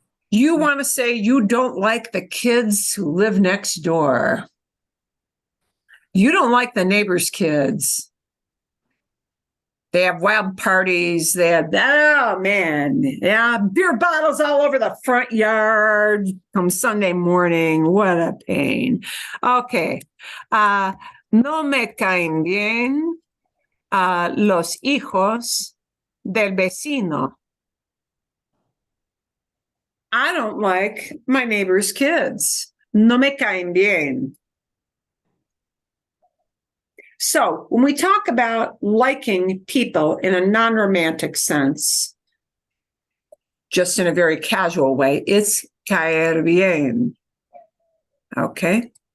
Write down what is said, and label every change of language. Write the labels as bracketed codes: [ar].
[en] You want to say you don't like the kids who live next door. You don't like the neighbor's kids. They have wild parties. They have, oh man, yeah, beer bottles all over the front yard come Sunday morning. What a pain. Okay. [es] No me caen bien los hijos del vecino. [en] I don't like my neighbor's kids. [es] No me caen bien. [en] So when we talk about liking people in a non-romantic sense, just in a very casual way, it's caer bien. Okay?